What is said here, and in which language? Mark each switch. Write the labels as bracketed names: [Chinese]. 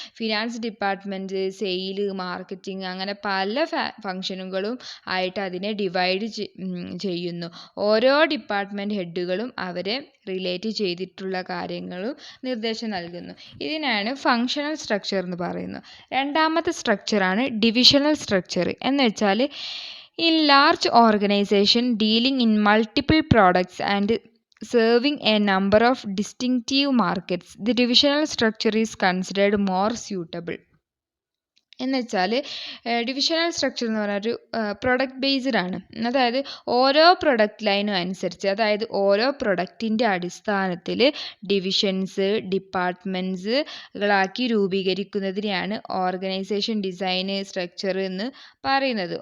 [Malayalam] Finance department, sale, marketing, അങ്ങനെ പല ഫങ്ഷനുകളും ആയിട്ട് അതിനെ ഡിവൈഡ് ചെയ്യുന്നു. ഓരോ ഡിപ്പാർട്ട്മെൻറ്റ് ഹെഡുകളും അവരെ റിലേറ്റ് ചെയ്തിട്ടുള്ള കാര്യങ്ങളും നിർദ്ദേശം നൽകുന്നു. ഇതിനാണ് ഫങ്ഷണൽ സ്ട്രക്ചർ എന്ന് പറയുന്നത്. രണ്ടാമത്തെ സ്ട്രക്ചറാണ് ഡിവിഷണൽ സ്ട്രക്ചർ. എന്ന് വെച്ചാൽ [English] in large organization dealing in multiple products and serving a number of distinctive markets, the divisional structure is considered more suitable. [Malayalam] എന്ന് വെച്ചാൽ ഡിവിഷണൽ സ്ട്രക്ചർ എന്ന് പറഞ്ഞാൽ ഒരു പ്രൊഡക്റ്റ് ബേസ്ഡ് ആണ്. അതായത് ഓരോ പ്രൊഡക്റ്റ് ലൈനും അനുസരിച്ച്, അതായത് ഓരോ പ്രൊഡക്റ്റിൻ്റെ അടിസ്ഥാനത്തിൽ ഡിവിഷൻസ്, ഡിപ്പാർട്ട്മെൻറ്റ്സുകളാക്കി രൂപീകരിക്കുന്നതിനെയാണ് ഓർഗനൈസേഷൻ ഡിസൈൻ സ്ട്രക്ചർ എന്ന് പറയുന്നത്.